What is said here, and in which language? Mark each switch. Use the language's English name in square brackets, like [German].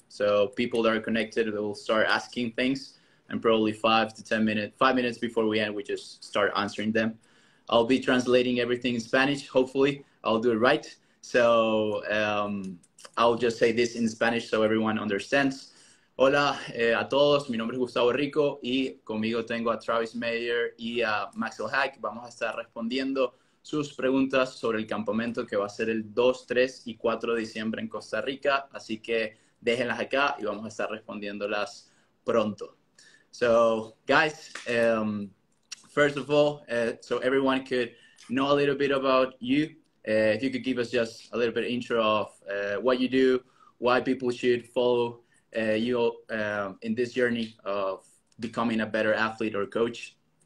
[English] So people that are connected will start asking things, and probably 5 minutes before we end, we just start answering them. I'll be translating everything in Spanish. Hopefully, I'll do it right. So I'll just say this in Spanish so everyone understands. [Spanish] Hola a todos, mi nombre es Gustavo Rico y conmigo tengo a Travis Mayer y a Maxwell Hack. Vamos a estar respondiendo sus preguntas sobre el campamento que va a ser el 2, 3 y 4 de diciembre en Costa Rica. Así que déjenlas acá y vamos a estar respondiéndolas pronto. [English] So, guys, first of all, so everyone could know a little bit about you. If you could give us just a little bit of intro of what you do, why people should follow you in this journey of becoming a better athlete or coach.